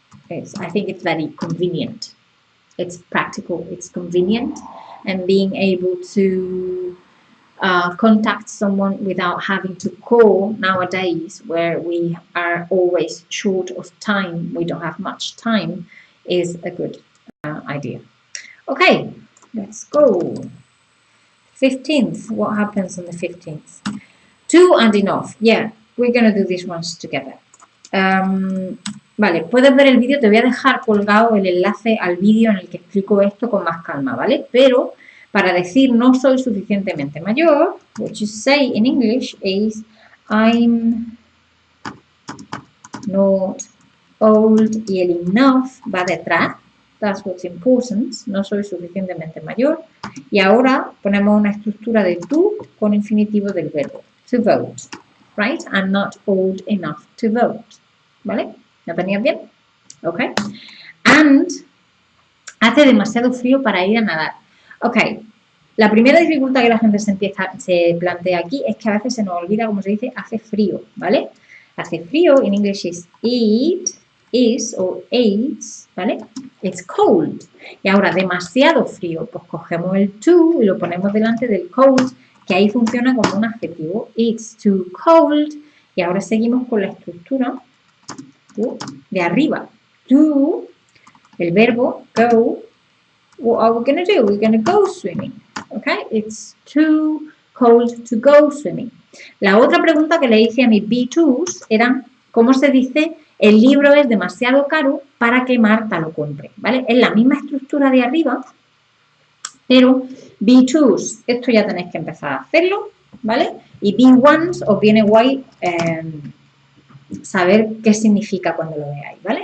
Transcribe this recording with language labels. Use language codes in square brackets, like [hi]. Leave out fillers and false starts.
[en] I think it's very convenient. It's practical, it's convenient, and being able to contact someone without having to call nowadays, where we are always short of time, we don't have much time, is a good idea. Okay, let's go. 15th, what happens on the 15th? To and enough. Yeah, we're going to do these ones together. [es] Vale, puedes ver el vídeo, te voy a dejar colgado el enlace al vídeo en el que explico esto con más calma, ¿vale? Pero para decir no soy suficientemente mayor, [en] what you say in English is I'm not old, [es] y el enough va detrás. [en] That's what's important. [es] No soy suficientemente mayor. Y ahora ponemos una estructura de to con infinitivo del verbo. [en] To vote. Right? I'm not old enough to vote. [es] ¿Vale? ¿Lo tenías bien? Ok. And hace demasiado frío para ir a nadar. Ok. La primera dificultad que la gente se plantea aquí es que a veces se nos olvida, como se dice, hace frío. ¿Vale? Hace frío, en inglés es is o aids, ¿vale? [en] It's cold. [es] Y ahora, demasiado frío, pues cogemos el to y lo ponemos delante del cold, que ahí funciona como un adjetivo. [en] It's too cold. [es] Y ahora seguimos con la estructura de arriba. To, el verbo go. [en] What are we going to do? We're going to go swimming. Okay? It's too cold to go swimming. [es] La otra pregunta que le hice a mis B2s era, ¿cómo se dice? El libro es demasiado caro para que Marta lo compre, ¿vale? Es la misma estructura de arriba, pero B2s, esto ya tenéis que empezar a hacerlo, ¿vale? Y B1s os viene guay saber qué significa cuando lo veáis, ¿vale?